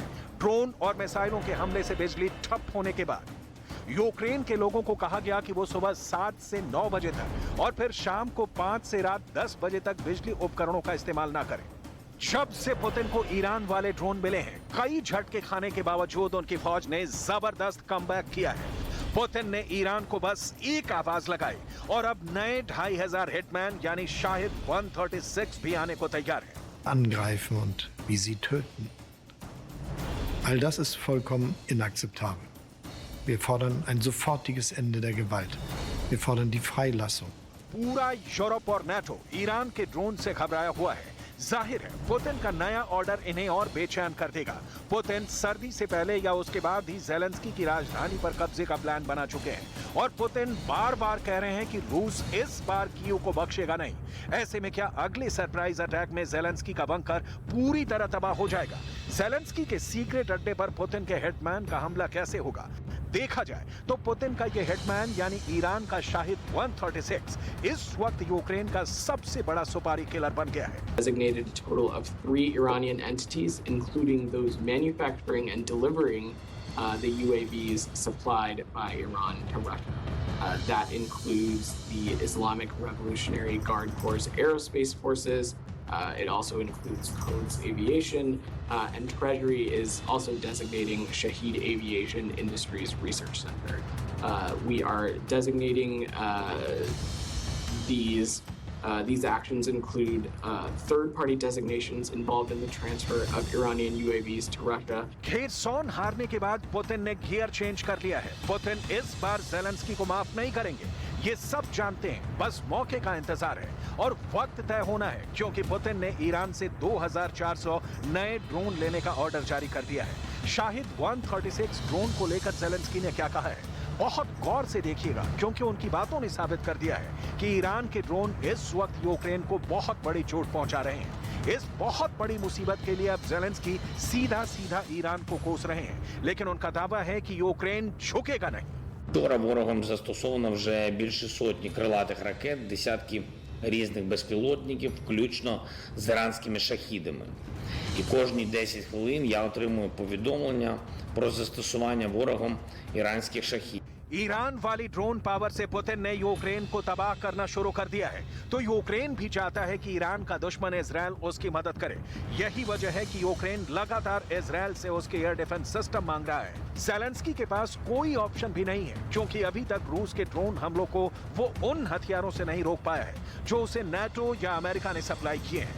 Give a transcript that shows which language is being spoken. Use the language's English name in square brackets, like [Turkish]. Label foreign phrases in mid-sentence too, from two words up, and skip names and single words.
[Hindi] ड्रोन और मिसाइलों के हमले से बिजली ठप होने के बाद यूक्रेन के लोगों को कहा गया कि वो सुबह 7 से 9 बजे तक और फिर शाम को 5 से रात 10 बजे तक बिजली उपकरणों का इस्तेमाल ना करें। जब से पुतिन को ईरान वाले ड्रोन मिले हैं, कई झटके खाने के बावजूद उनकी फौज ने जबरदस्त कमबैक किया है। पुतिन ने ईरान को बस एक आवाज लगाई और अब नए 2500 हिटमैन यानी शाहिद 136 भी आने को तैयार है। [German] Angreifen und wie sie töten. All das ist vollkommen inakzeptabel. Wir fordern ein sofortiges Ende der Gewalt. Wir fordern die Freilassung. [Hindi] पूरा यूरोप और नाटो ईरान के ड्रोन से घबराया हुआ है। जाहिर है पुतिन का नया ऑर्डर इन्हें और बेचैन कर देगा। पुतिन सर्दी से पहले या उसके बाद ही ज़ेलेंस्की की राजधानी पर कब्जे का प्लान बना चुके हैं और पुतिन बार बार कह रहे हैं कि रूस इस बार कीव को बख्शेगा नहीं। ऐसे में क्या अगले [English] surprise attack [Hindi] में ज़ेलेंस्की का बंकर पूरी तरह तबाह हो जाएगा? ज़ेलेंस्की के सीक्रेट अड्डे पर पुतिन के हिटमैन का हमला कैसे होगा? देखा जाए तो पुतिन का ये हिटमैन यानी ईरान का शाहिद 136 इस वक्त यूक्रेन का सबसे बड़ा सुपारी किलर बन गया है। [English] Designated a total of 3 Iranian entities, including those manufacturing and delivering the UAVs supplied by Iran to Russia. That includes the Islamic Revolutionary Guard Corps Aerospace Forces. It also includes Codes Aviation, and Treasury is also designating Shahed Aviation Industries Research Center. We are designating these actions include third-party designations involved in the transfer of Iranian UAVs to Russia. [Hindi] खेरसॉन हारने के बाद पुतिन ने [English] gear change [Hindi] कर लिया है। पुतिन इस बार ज़ेलेंस्की को माफ नहीं करेंगे, ये सब जानते हैं, बस मौके का इंतजार है और वक्त तय होना है, क्योंकि पुतिन ने ईरान से 2400 नए ड्रोन लेने का ऑर्डर जारी कर दिया है। शाहिद 136 ड्रोन को लेकर ज़ेलेंस्की ने क्या कहा है, बहुत गौर से देखिएगा, क्योंकि उनकी बातों ने साबित कर दिया है कि ईरान के ड्रोन इस वक्त यूक्रेन को बहुत बड़ी चोट पहुंचा रहे हैं। इस बहुत बड़ी मुसीबत के लिए अब ज़ेलेंस्की सीधा ईरान को कोस रहे हैं, लेकिन उनका दावा है कि यूक्रेन झुकेगा नहीं। [Ukrainian] Вчора ворогом застосовано вже більше сотні крилатих ракет, десятки різних безпілотників, включно з іранськими шахідами. І кожні 10 хвилин я отримую повідомлення про застосування ворогом іранських шахідів. [Hindi] ईरान वाली ड्रोन पावर से पुतिन ने यूक्रेन को तबाह करना शुरू कर दिया है, तो यूक्रेन भी चाहता है कि ईरान का दुश्मन इजराइल उसकी मदद करे। यही वजह है कि यूक्रेन लगातार इजराइल से उसके [English] air defense system [Hindi] मांग रहा है। ज़ेलेंस्की के पास कोई ऑप्शन भी नहीं है, क्योंकि अभी तक रूस के ड्रोन हमलों को वो उन हथियारों से नहीं रोक पाया है जो उसे नाटो या अमेरिका ने सप्लाई किए हैं।